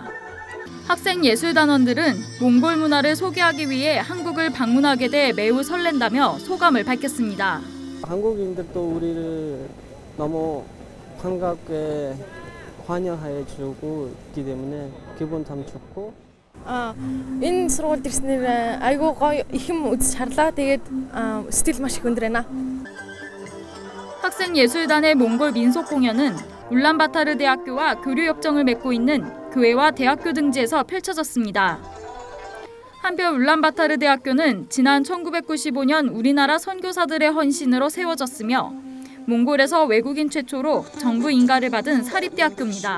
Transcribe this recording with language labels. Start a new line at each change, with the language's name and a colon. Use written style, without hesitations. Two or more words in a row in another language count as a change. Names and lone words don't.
Korean: 학생 예술단원들은 몽골 문화를 소개하기 위해 한국을 방문하게 돼 매우 설렌다며 소감을 밝혔습니다. 한국인들도 우리를 너무 반갑게 환영해 주고 있기 때문에 기분 참 좋고
Mongolian: энэ сургуульд ирснээр айгүй гоё их юм үзэж харлаа. Тэгээд 스틸 маш их өндөр байна.
Korean: 학생 예술단의 몽골 민속 공연은 울란바타르 대학교와 교류 협정을 맺고 있는 교회와 대학교 등지에서 펼쳐졌습니다. 한편 울란바타르 대학교는 지난 1995년 우리나라 선교사들의 헌신으로 세워졌으며 몽골에서 외국인 최초로 정부 인가를 받은 사립대학교입니다.